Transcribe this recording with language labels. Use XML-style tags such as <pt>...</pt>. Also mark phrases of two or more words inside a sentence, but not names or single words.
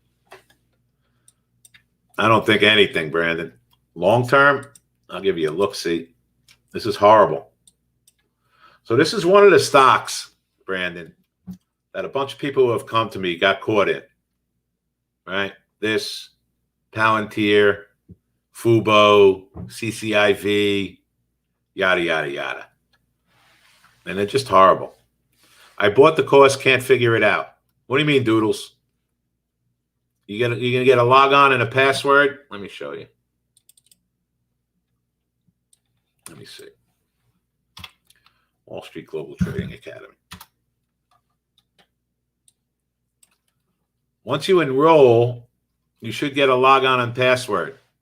<en>I don't think anything, Brandon. Long term, I'll give you a look-see. This is horrible. So this is one of the stocks, Brandon, that a bunch of people who have come to me got caught in. Right? This, Palantir, Fubo, CCIV, yada, yada, yada. And they're just horrible. I bought the course, can't figure it out. What do you mean, Doodles? You're gonna get a log on and a password? Let me show you. Let me see. Wall Street Global Trading Academy. Once you enroll, you should get a logon and password.</en>